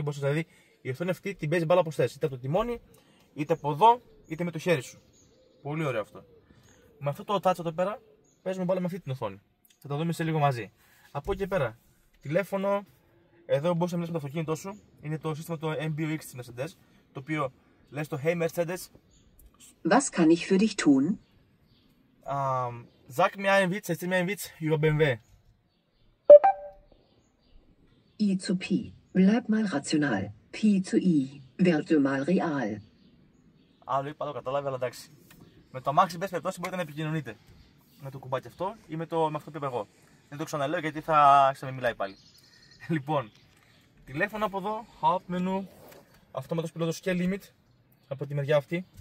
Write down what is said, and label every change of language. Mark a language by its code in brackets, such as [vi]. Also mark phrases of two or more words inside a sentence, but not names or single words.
[el] Μπορείς δηλαδή η οθόνη αυτή την παίζει μπάλα όπως θες. Είτε από το τιμόνι, είτε από εδώ, είτε με το χέρι σου. Πολύ ωραίο αυτό. Με αυτό το touch εδώ πέρα παίζουμε μπάλα με αυτή την οθόνη. Θα τα δούμε σε λίγο μαζί. Από εκεί πέρα, τηλέφωνο. Εδώ μπορείς να μιλήσεις με το αυτοκίνητό σου. Είναι το σύστημα το MBUX της Mercedes, το οποίο λες το Hey Mercedes. [de] Was kann ich für dich tun? Sag mir einen Witz, erzähl mir einen Witz über BMW. I zu Pi. Bleib mal rational. Pi zu I. Werde mal real. [el] Άλλο είπα, το καταλάβει, αλλά εντάξει. Με το αμάξι, μπες περιπτώσει, μπορείτε να επικοινωνείτε με το κουμπάκι αυτό ή με αυτό που είπα εγώ. Δεν το ξαναλέω γιατί θα ξαναμιλάει πάλι. Λοιπόν, τηλέφωνο από εδώ, [en] hub menu, [el] αυτόματος πιλότος και limit από τη μεριά αυτή.